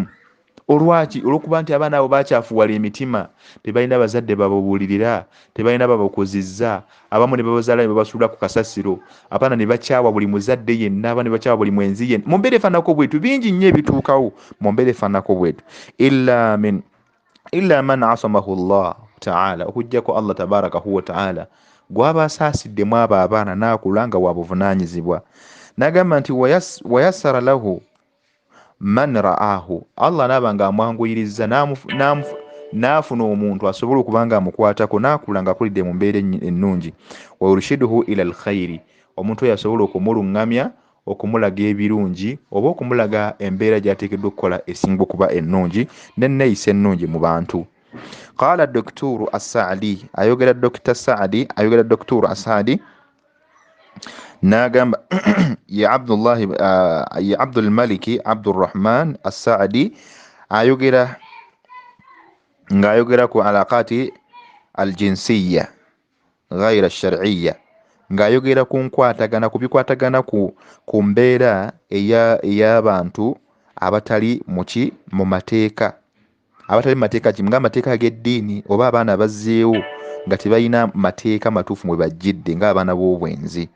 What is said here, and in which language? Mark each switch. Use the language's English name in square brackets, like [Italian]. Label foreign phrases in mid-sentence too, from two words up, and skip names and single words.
[Ganda] Olwaki? Olw'okuba nti abaana abo bakyafuwala emitima, tebalina bazadde bababuulirira, tebalina babakozizza. Abamu ne babazaala ne babasuula ku kasasiro, abaana ne bakyawa buli muzadde yenna, abaana ne bakyawa buli mwenzi yenna. Mu mbeera efaananako bwetu bingi nnyo ebituukawo mu mbeera efaananako bwetu. [Arabic] إلا من أسامه الله تعالى, [Ganda] okuggyako [Arabic] الله تباركه وتعالى [Ganda] gw'aba asaasiddemu abo abaana n'akula nga wa buvunaanyizibwa. N'agamba nti [Arabic] ويسر له من رعاه, [Ganda] Allah n'aba nga amwanguyiriza n'afuna omuntu asobola okuba nga amukwatako n'akula nga akulidde mu mbeera ennungi. [Arabic] ويرشده إلى الخير, [Ganda] omuntu oyo asobola okumulungamya, okumulaga ebirungi, oba okumulaga embeera gy'ateekeddwa okukola esinga okuba ennungi n'enneeyisa ennungi mu bantu. Qaala Dokturu As-Saadi, ayogera Dr. Saadi, ayogera Dokturu As-Saadi n'agamba ya Abdul Maliki Abdurrahman As-Saadi ayogera ng'ayogera ku [Arabic] العلاقات الجنسية غير الشرعية, [Ganda] ng'ayogera ku nkwatagana, ku bikwatagana ku mbeera ey'abantu abatali mu mateeka. abatali mateeka kimu ng'amateeka ag'eddiini oba abaana bazzeewo nga tebalina mateeka matuufu mwe bajjidde ng'abaana b'obwenzi.